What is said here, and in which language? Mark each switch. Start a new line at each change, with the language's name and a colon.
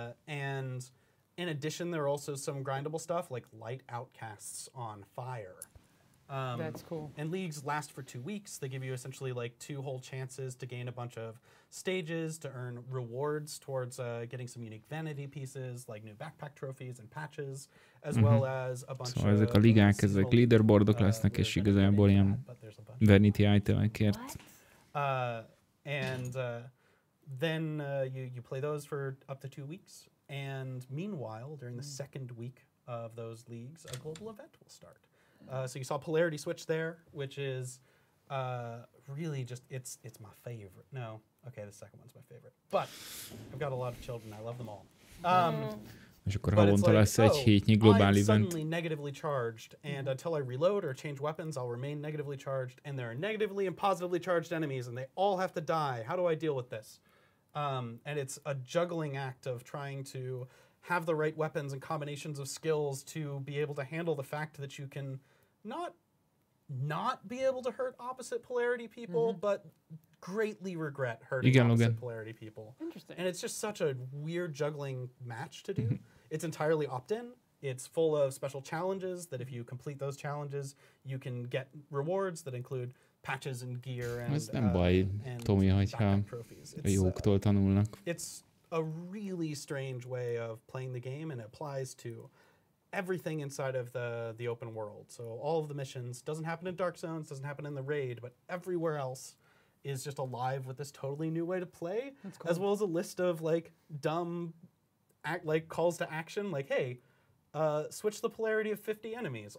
English: And in addition, there are also some grindable stuff like light outcasts on fire. That's cool. And leagues last for 2 weeks. They give you essentially like 2 whole chances to gain a bunch of stages, to earn rewards towards getting some unique vanity pieces, like new backpack trophies and patches, as well as a bunch
Hungarian: szóval ezek a ligák, ezek leaderboardok lesznek, és igazából ilyen vanity itemekért.
English: And then you play those for up to 2 weeks. And meanwhile, during the second week of those leagues, a global event will start. So you saw polarity switch there, which is really just, it's my favorite. No, okay, the second one's my favorite. But I've got a lot of children, I love them all.
Hungarian: És akkor havonta lesz egy hétnyi globál event.
English: I'm suddenly negatively charged, and until I reload or change weapons, I'll remain negatively charged, and there are negatively and positively charged enemies, and they all have to die. How do I deal with this? And it's a juggling act of trying to have the right weapons and combinations of skills to be able to handle the fact that you can not be able to hurt opposite polarity people, but greatly regret hurting opposite polarity people. Interesting. And it's just such a weird juggling match to do. It's entirely opt-in. It's full of special challenges that if you complete those challenges, you can get rewards that include patches and gear and
Hungarian: Ez nem baj, Tomi, hogyha a jóktól tanulnak.
English: It's a really strange way of playing the game, and it applies to everything inside of the open world. So all of the missions doesn't happen in Dark Zones, doesn't happen in the raid, but everywhere else is just alive with this totally new way to play, cool. As well as a list of like dumb calls to action, like, hey, switch the polarity of 50 enemies.